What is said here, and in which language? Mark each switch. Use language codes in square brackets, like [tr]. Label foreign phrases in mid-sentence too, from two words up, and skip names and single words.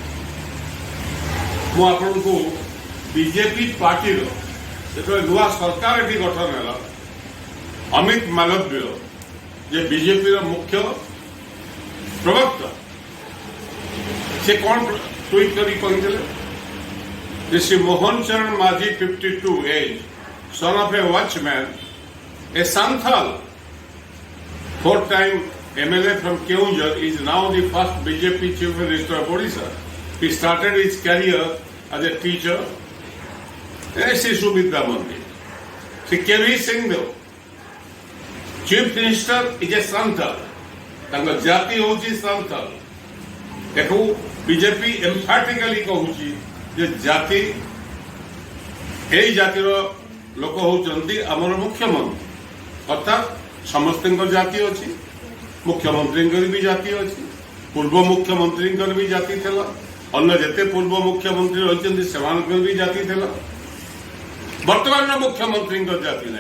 [or] ମୁଁ ଆପଣଙ୍କୁ ବିଜେପି ପାର୍ଟିର ଯେତେବେଳେ ନୂଆ ସରକାର ଏଠି ଗଠନ ହେଲା ଅମିତ ମାଲବ୍ୟ ଯେ ବିଜେପିର ମୁଖ୍ୟ ପ୍ରବକ୍ତା ସେ କଣ ଟ୍ୱିଟ୍ କରି କହିଥିଲେ ଯେ ଶ୍ରୀ ମୋହନ ଚରଣ ମାଝୀ 52 ଏଜ୍ [en] son of a watchman a santhal 4-time MLA from Keonjhar is now the first BJP chief minister of Odisha. He started his career as a teacher in Sishu Vidya Mandir. Sri K.V. Singh chief minister is a santhal. [or] ତାଙ୍କ ଜାତି ହେଉଛି ସାନ୍ତାଳ। ଏକୁ ବିଜେପି ଏମ୍ଫାଟିକାଲି କହୁଛି ଯେ ଜାତି ଏଇ ଜାତିର ଲୋକ ହଉଛନ୍ତି ଆମର ମୁଖ୍ୟମନ୍ତ୍ରୀ ଅର୍ଥାତ୍ ସମସ୍ତଙ୍କର ଜାତି ଅଛି ମୁଖ୍ୟମନ୍ତ୍ରୀଙ୍କର ବି ଜାତି ଅଛି ପୂର୍ବ ମୁଖ୍ୟମନ୍ତ୍ରୀଙ୍କର ବି ଜାତି ଥିଲା ଅନ୍ୟ ଯେତେ ପୂର୍ବ ମୁଖ୍ୟମନ୍ତ୍ରୀ ରହିଛନ୍ତି ସେମାନଙ୍କର ବି ଜାତି ଥିଲା ବର୍ତ୍ତମାନର ମୁଖ୍ୟମନ୍ତ୍ରୀଙ୍କର ଜାତି ନାହିଁ।